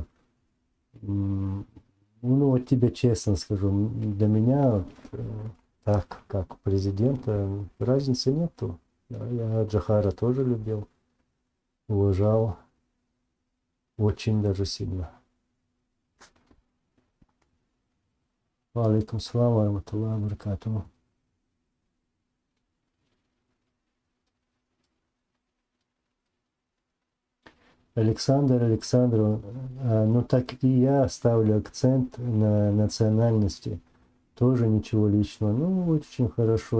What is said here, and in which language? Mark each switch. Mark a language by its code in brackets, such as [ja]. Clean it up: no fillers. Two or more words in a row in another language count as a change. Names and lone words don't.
[ru] Ну, вот тебе честно скажу, для меня так, как президента, разницы нету. Я Джахара тоже любил, уважал, очень даже сильно. [ar] عليكم السلام ورحمة الله وبركاته. [ru] Александр, ну так и я ставлю акцент на национальности. Тоже ничего личного. Ну, очень хорошо.